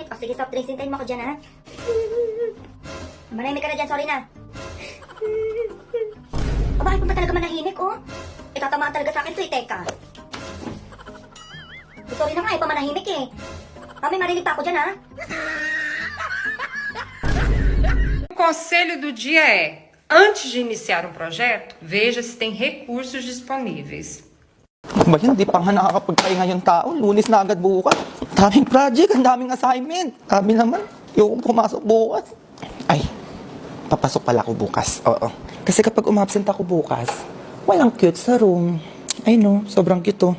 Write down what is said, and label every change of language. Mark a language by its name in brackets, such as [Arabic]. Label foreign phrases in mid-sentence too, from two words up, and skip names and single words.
[Filipino] Sige, [English] soft drinks, [Filipino] hintayin mo ako dyan, ha? Manahimik ka na dyan, sorry na. Bakit mo ba talaga manahimik, oh? Tatamaan talaga sa akin to, teka. Sorry na nga, pamanahimik eh. May marinig pa ako dyan, ha? [Portuguese] O conselho do dia é: antes de iniciar um projeto, veja se tem recursos disponíveis. [Filipino] Ba yan, di pa nga nakakapagpahinga yung tao. Lunes na agad bukas. Daming project, ang daming assignment. Sabi naman, yung pumasok bukas. Ay, papasok pala ako bukas. Oo. Kasi kapag umabsent ako bukas, walang cute sa room. Ay no, sobrang cute to.